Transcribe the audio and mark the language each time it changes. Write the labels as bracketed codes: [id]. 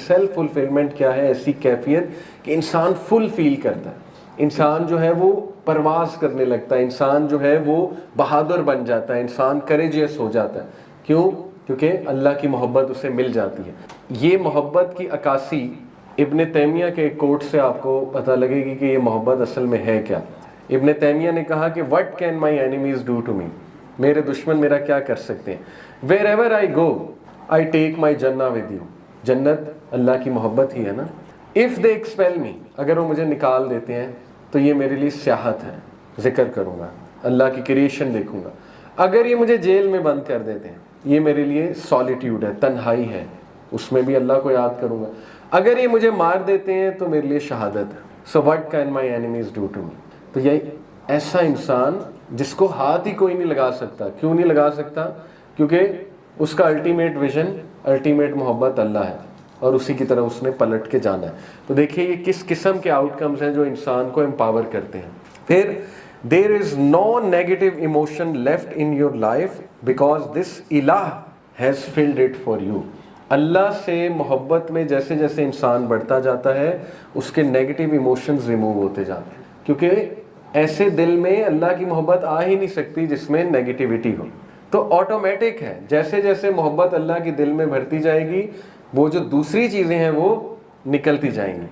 [ur] Self fulfilment کیا ہے؟ ایسی کیفیت کہ انسان فل فیل کرتا ہے, انسان جو ہے وہ پرواز کرنے لگتا ہے, انسان جو ہے وہ بہادر بن جاتا ہے, انسان کریجیس ہو جاتا ہے. کیوں؟ کیونکہ اللہ کی محبت اسے مل جاتی ہے. یہ محبت کی عکاسی ابن تیمیہ کے ایک کوٹ سے آپ کو پتہ لگے گی کہ یہ محبت اصل میں ہے کیا. ابن تیمیہ نے کہا کہ [en] what can my enemies do to me, [ur] میرے دشمن میرا کیا کر سکتے ہیں. [en] wherever I go I take my jannah with you. [ur] جنت اللہ کی محبت ہی ہے نا. [en] if they expel me, [ur] اگر وہ مجھے نکال دیتے ہیں تو یہ میرے لیے سیاحت ہے، ذکر کروں گا، اللہ کی کریشن دیکھوں گا. اگر یہ مجھے جیل میں بند کر دیتے ہیں، یہ میرے لیے سالیٹیوڈ ہے، تنہائی ہے، اس میں بھی اللہ کو یاد کروں گا. اگر یہ مجھے مار دیتے ہیں تو میرے لیے شہادت ہے. [en] So what can my enemies do to me؟ [ur] تو یہ ایسا انسان جس کو ہاتھ ہی کوئی نہیں لگا سکتا. کیوں نہیں لگا سکتا؟ کیونکہ اس کا الٹیمیٹ ویژن، الٹیمیٹ محبت اللہ ہے، اور اسی کی طرح اس نے پلٹ کے جانا ہے. تو دیکھیے یہ کس قسم کے آؤٹ کمز ہیں جو انسان کو امپاور کرتے ہیں. [en] پھر there is no negative emotion left in your life because this ilah has filled it for you. [ur] اللہ سے محبت میں جیسے جیسے انسان بڑھتا جاتا ہے اس کے نیگیٹو ایموشنز ریموو ہوتے جاتے ہیں، کیونکہ ایسے دل میں اللہ کی محبت آ ہی نہیں سکتی جس میں نیگیٹیوٹی ہو. تو آٹومیٹک ہے، جیسے جیسے محبت اللہ کی دل میں بڑھتی جائے گی وہ جو دوسری چیزیں ہیں وہ نکلتی جائیں گی.